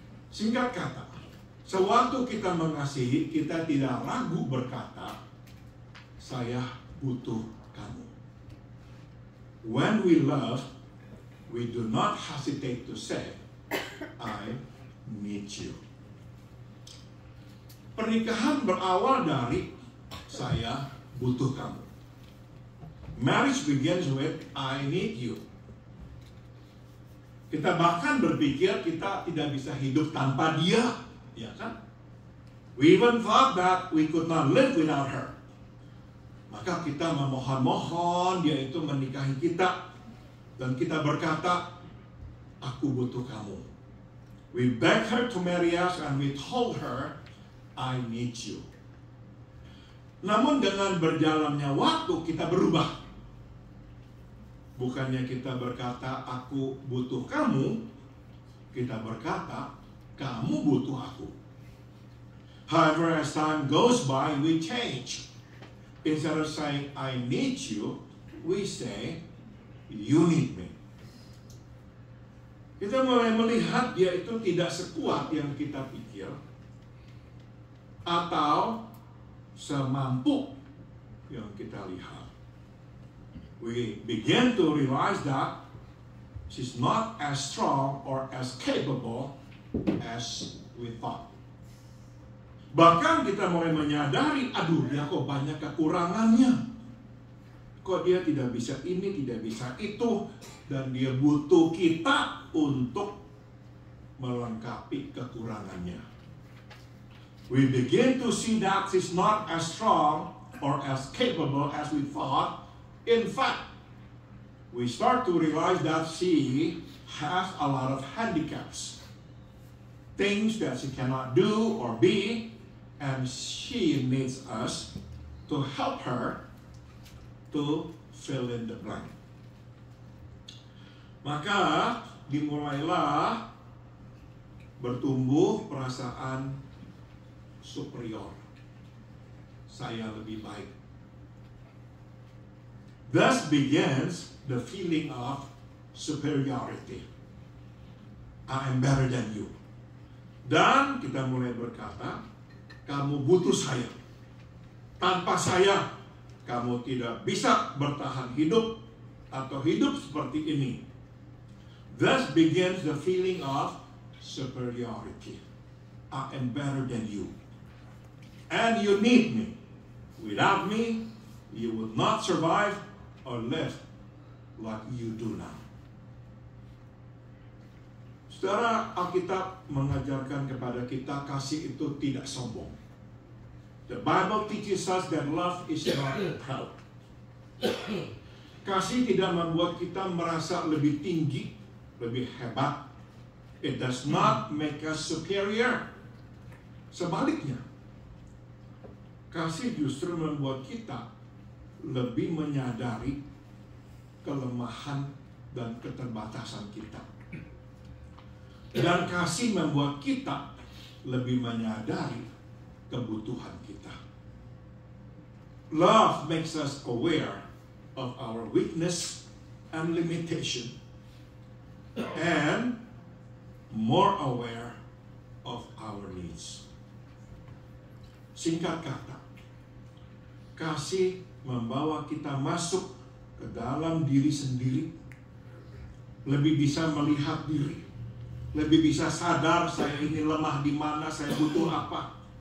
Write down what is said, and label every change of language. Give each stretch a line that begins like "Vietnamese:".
Indonesian: Singkat kata, sewaktu kita mengasihi, kita tidak ragu berkata, saya butuh kamu.
English: When we love, we do not hesitate to say, I need you.
Indonesian: Pernikahan berawal dari saya butuh kamu.
English: Marriage begins with I need you.
Indonesian: Kita bahkan berpikir kita tidak bisa hidup tanpa dia, ya kan?
English: We even thought that we could not live without her.
Indonesian: Maka kita memohon-mohon dia itu menikahi kita, dan kita berkata, aku butuh kamu.
English: We begged her to marry us and we told her, I need you.
Indonesian: Namun dengan berjalannya waktu kita berubah. Bukannya kita berkata, aku butuh kamu, kita berkata, kamu butuh aku.
English: However, as time goes by, we change. Instead of saying, I need you, we say, you need me.
Indonesian: Kita mulai melihat dia itu tidak sekuat yang kita pikir, atau semampu yang kita lihat.
English: We begin to realize that she's not as strong or as capable as we thought.
Indonesian: Bahkan kita mulai menyadari, aduh dia kok banyak kekurangannya. Kok dia tidak bisa ini, tidak bisa itu. Dan dia butuh kita untuk melengkapi kekurangannya.
English: We begin to see that she's not as strong or as capable as we thought. In fact, we start to realize that she has a lot of handicaps. Things that she cannot do or be, and she needs us to help her to fill in the blank.
Indonesian: Maka dimulailah bertumbuh perasaan superior. Saya lebih baik.
English: Thus begins the feeling of superiority. I am better than you.
Indonesian: Dan kita mulai berkata, kamu butuh saya. Tanpa saya, kamu tidak bisa bertahan hidup atau hidup seperti ini.
English: Thus begins the feeling of superiority. I am better than you. And you need me. Without me, you would not survive or live like you do now.
Indonesian: Saudara, Alkitab mengajarkan kepada kita kasih itu tidak sombong.
English: The Bible teaches us that love is not proud.
Indonesian: Kasih tidak membuat kita merasa lebih tinggi, lebih hebat.
English: It does not make us superior.
Indonesian: Sebaliknya, kasih justru membuat kita lebih menyadari kelemahan dan keterbatasan kita. Dan kasih membuat kita lebih menyadari kebutuhan kita.
English: Love makes us aware of our weakness and limitation, and more aware of our needs.
Indonesian: Singkat kata, kasih membawa kita masuk ke dalam diri sendiri, lebih bisa melihat diri, lebih bisa sadar saya ini lemah di mana, saya butuh apa.